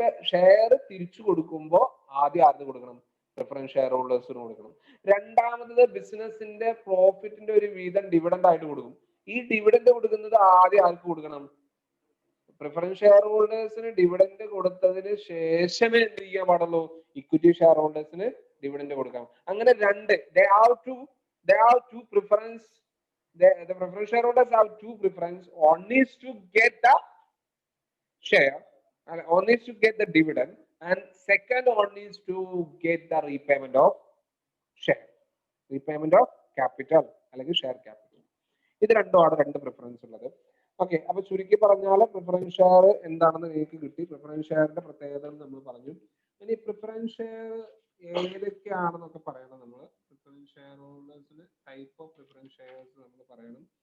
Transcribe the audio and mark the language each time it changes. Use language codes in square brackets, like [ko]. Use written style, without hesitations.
[ml] Share തിരിച്ചു കൊടുക്കുമ്പോൾ ആദ്യം ആർക്ക് കൊടുക്കണം? പ്രിഫറൻസ് ഷെയർ ഹോൾഡേഴ്സിന് കൊടുക്കണം. രണ്ടാമത് ബിസിനസിന്റെ പ്രോഫിറ്റിന്റെ ഒരു വീതം ഡിവിഡൻഡ് ആയിട്ട് കൊടുക്കും. ഈ ഡിവിഡൻഡ് കൊടുക്കുന്നത് ആദ്യം ആർക്ക് കൊടുക്കണം? പ്രിഫറൻസ് ഷെയർ ഹോൾഡേഴ്സിന് ഡിവിഡൻഡ് കൊടുത്തതിന് ശേഷമേ എന്ത് ചെയ്യാൻ പാടുള്ളൂ? ഇക്വിറ്റി ഷെയർ ഹോൾഡേഴ്സിന് ഡിവിഡൻഡ് കൊടുക്കാം. അങ്ങനെ രണ്ട്, [en] they have two preference. The preference shareholders have two preference. One is to get the share, and one is to get the dividend, and second one is to get the repayment of share, repayment of capital [ml] അല്ലെങ്കിൽ share capital. ഇത് രണ്ടുമാണ് രണ്ട് preference ഉള്ളത്. Okay, അപ്പൊ ചുരുക്കി പറഞ്ഞാൽ preference share എന്താണെന്ന് നിങ്ങൾക്ക് കിട്ടി. പ്രിഫറൻസ് ഷെയറിന്റെ പ്രത്യേകതകൾ നമ്മൾ പറഞ്ഞു. ഇനി പ്രിഫറൻസ് ഷെയർ ഏതൊക്കെയാണെന്നൊക്കെ പറയണം നമ്മൾ. Preference share ഹോൾഡേഴ്സിന് type of preference shares നമ്മൾ പറയണം.